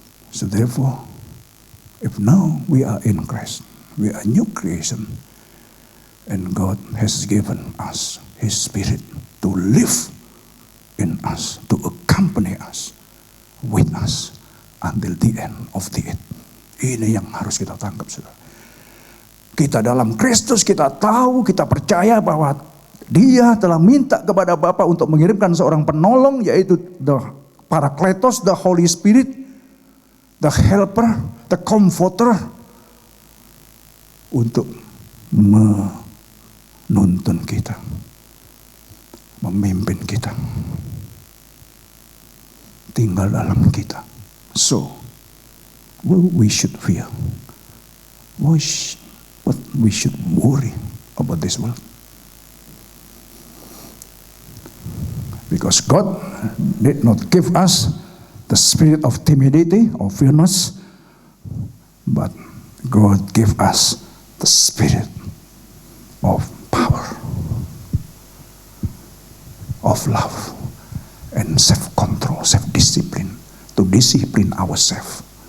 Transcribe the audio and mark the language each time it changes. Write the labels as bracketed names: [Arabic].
[English] So therefore, if now we are in Christ, we are a new creation, and God has given us His Spirit to live in us, to accompany us, with us, until the end of the age. [Indonesian] Ini yang harus kita tangkap, saudara. Kita dalam Kristus, kita tahu, kita percaya bahwa Dia telah minta kepada Bapa untuk mengirimkan seorang penolong, yaitu [English] the Parakletos, the Holy Spirit, the Helper, the Comforter, [Indonesian] untuk menuntun kita, memimpin kita, tinggal dalam kita. [English] So, what we should fear? What we should worry about this world? Because God did not give us the spirit of timidity or fearness, but God gave us the spirit of power, of love, and self-control, self-discipline, to discipline ourselves.